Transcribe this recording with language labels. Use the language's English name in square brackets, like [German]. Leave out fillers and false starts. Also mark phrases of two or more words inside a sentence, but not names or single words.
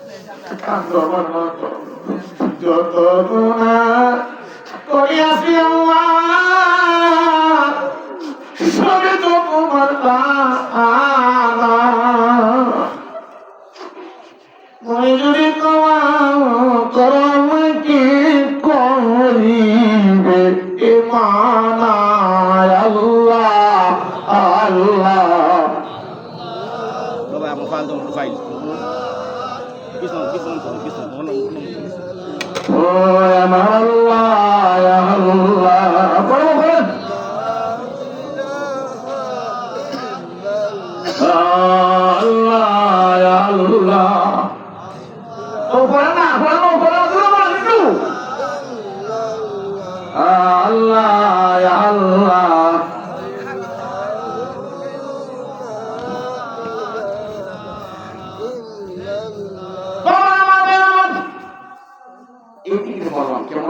[Bangla] যত গুনাহ করিয়াছি আল্লাহ, সবে তো তোমার পালা। তুমি যদি করো আমাকে করিবে ইমানায় আল্লাহ আল্লাহ। [Indonesian] Bapak yang mau tuh fail. Bisa. [Bangla] ও আমার আল্লাহ ইয়া আল্লাহ, পড়ো পড়ো, আল্লাহ ইয়া আল্লাহ, ও পড়ো না, পড়ো দূরে পড়ো একটু, আল্লাহ ইয়া আল্লাহ, কেমন